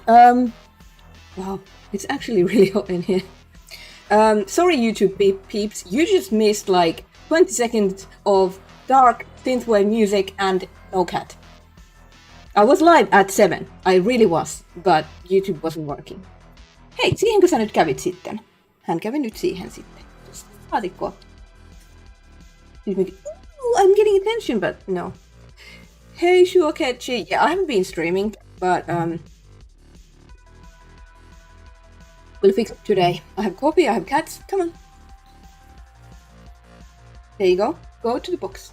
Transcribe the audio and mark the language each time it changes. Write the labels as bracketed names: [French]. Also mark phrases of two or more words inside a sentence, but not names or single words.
[English] Wow, it's actually really hot in here. Sorry, YouTube peeps. You just missed like 20 seconds of dark synthwave music and no cat. I was live at 7. I really was, but YouTube wasn't working. [Finnish] Hei, siihenkö sä nyt kävit sitten? Hän kävi nyt siihen sitten. Laatikkoa. [English] I'm getting attention, but no. Hey, Shuokechi. Yeah, I haven't been streaming, but we'll fix it today. I have coffee, I have cats. Come on. There you go. Go to the box.